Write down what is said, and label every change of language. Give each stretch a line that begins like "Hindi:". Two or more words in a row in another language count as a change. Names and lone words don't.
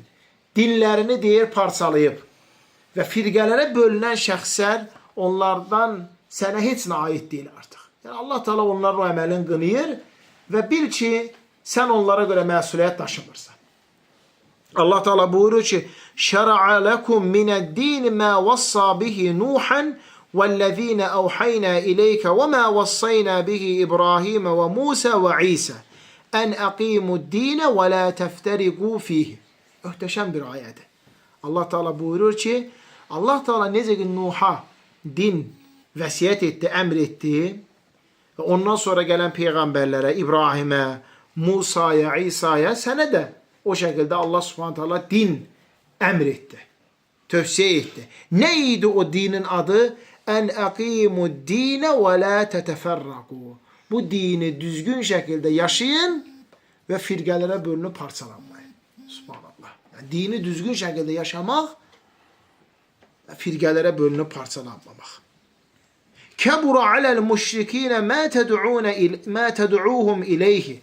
Azerbaijani: Dinlərini deyir parçalayıb və firqələrə bölünən şəxslər onlardan sənə heç nə aid deyil artıq. Yəni Allah Teala onların o əməlini qınayır və bil ki, sən onlara görə məsuliyyət daşımırsan. Allah Teala buyurur ki:
Arabic: "شرع لكم من الدين ما وصى به نوحا والذي أوحينا إليك وما وصينا به إبراهيم وموسى وعيسى أن أقيموا الدين ولا تتفرقوا فيه."
Azerbaijani: Möhtəşəm bir ayədir. Allah Teala buyurur ki, Allah Teala necə ki Nuh'a din vəsiyyət etdi, əmr etdi və ondan sonra gələn peyğəmbərlərə, İbrahimə, Musaya, İsa'ya, sənə də o şəkildə Allah
Arabic: سبحانه تعالى
Azerbaijani: din əmr etdi, tövsiyə etdi. Nə idi o dinin adı?
Arabic: أن أقيموا الدين ولا تتفرقوا.
Azerbaijani: Bu dini düzgün şəkildə yaşayın və firqələrə bölünüb parçalanmayın. Subhanallah. Yəni, dini düzgün şəkildə yaşamaq və firqələrə bölünüb parçalanmamaq.
Arabic: كبر على المشركين ما تدعوهم إليه.